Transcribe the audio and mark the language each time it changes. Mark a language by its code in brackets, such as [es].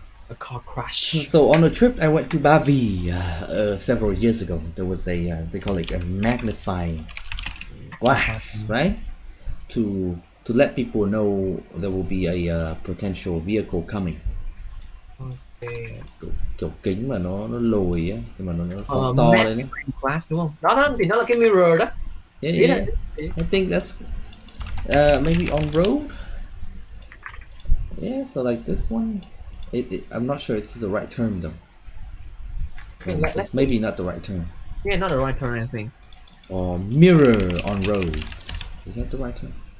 [en] a car crash. so on a trip I went to Bavi several years ago. There was a they call it a magnifying glass, right? To let people know there will be a potential vehicle coming. Okay. [vi] Kiểu kính mà nó lồi á, nhưng mà nó phóng to lên á. Magnifying glass đúng không? Đó thì nó là cái mirror đó. [en] Yeah, [vi] Ý [en] yeah. [vi] là- [en] I think that's maybe on road. Yeah, so like this one, I'm not sure it's the right term though. Okay, It's maybe not the right term. Yeah, not the right turn, I think. Or mirror on road. Is that the right term?